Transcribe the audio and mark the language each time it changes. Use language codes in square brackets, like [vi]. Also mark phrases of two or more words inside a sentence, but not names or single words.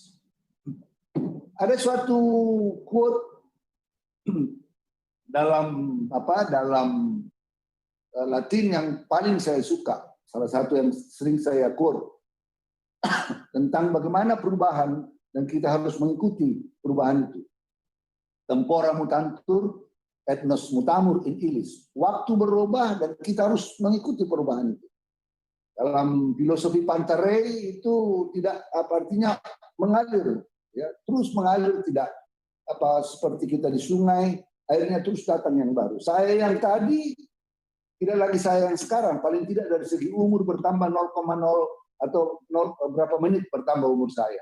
[id] Ada suatu quote dalam Latin yang paling saya suka, salah satu yang sering saya quote, tentang bagaimana perubahan dan kita harus mengikuti perubahan itu. [la] Tempora mutantur, etnos mutamur in illis. [id] Waktu berubah dan kita harus mengikuti perubahan itu. Dalam filosofi Pantarei itu tidak artinya mengalir, ya, terus mengalir, tidak seperti kita di sungai, airnya terus datang yang baru. Saya yang tadi tidak lagi saya yang sekarang, paling tidak dari segi umur bertambah 0,0 atau berapa menit bertambah umur saya.